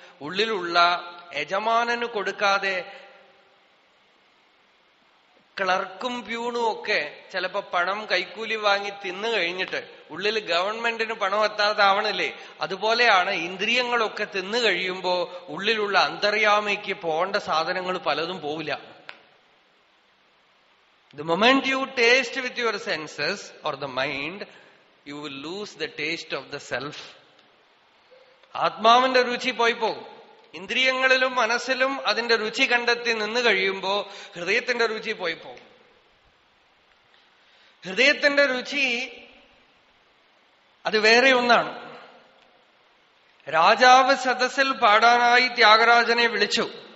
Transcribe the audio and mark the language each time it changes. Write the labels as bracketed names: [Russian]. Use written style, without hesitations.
[Malayalam] ഉള്ളിലുള്ള യജമാനന് കൊടുക്കാതെ ക്ലർക്കും പ്യൂണും ഒക്കെ ചിലപ്പോ പണം കൈക്കൂലി വാങ്ങി തിന്നു കഴിഞ്ഞിട്ട് ഉള്ളിൽ ഗവൺമെന്റിന് പണം എത്താതാവണില്ലേ? അതുപോലെയാണ് ഇന്ദ്രിയങ്ങളൊക്കെ തിന്നു കഴിയുമ്പോ ഉള്ളിലുള്ള അന്തർയാമിക്ക് പോകേണ്ട സാധനങ്ങൾ പലതും പോവില്ല. [English] The moment you taste with your senses or the mind, you will lose the taste of the self. [Malayalam] ആത്മാവിന്റെ രുചി പോയി പോകും. ഇന്ദ്രിയങ്ങളിലും മനസ്സിലും അതിന്റെ രുചി കണ്ടെത്തി നിന്ന് കഴിയുമ്പോ ഹൃദയത്തിന്റെ രുചി പോയി പോകും. ഹൃദയത്തിന്റെ രുചി അത് വേറെ ഒന്നാണ്. രാജാവ് സദസ്സിൽ പാടാനായി ത്യാഗരാജനെ വിളിച്ചു.